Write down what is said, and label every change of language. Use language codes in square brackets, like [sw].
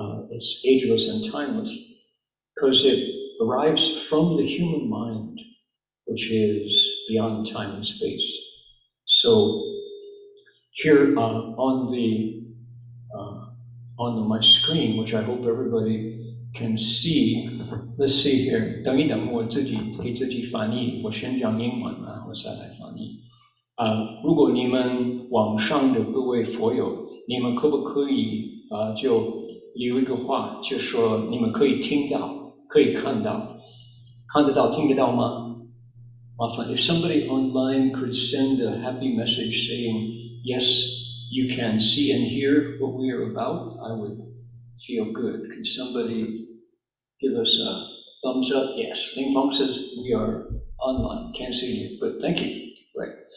[en] It's ageless and timeless because it arrives from the human mind, which is beyond time and space. So here on my screen, which I hope everybody can see, Let's see here. [zh] 等一等，我自己给自己翻译。我先讲英文，然后再来翻译。如果你们网上的各位佛友，你们可不可以就留一个话，就说你们可以听到，可以看到，看得到，听得到吗？ [en] 麻烦 if somebody online could send a happy message saying yes, you can see and hear what we are about, I would feel good. Could somebody give us a thumbs up? Yes. Ling Fong says we are online. Can't see you, but thank you. Right.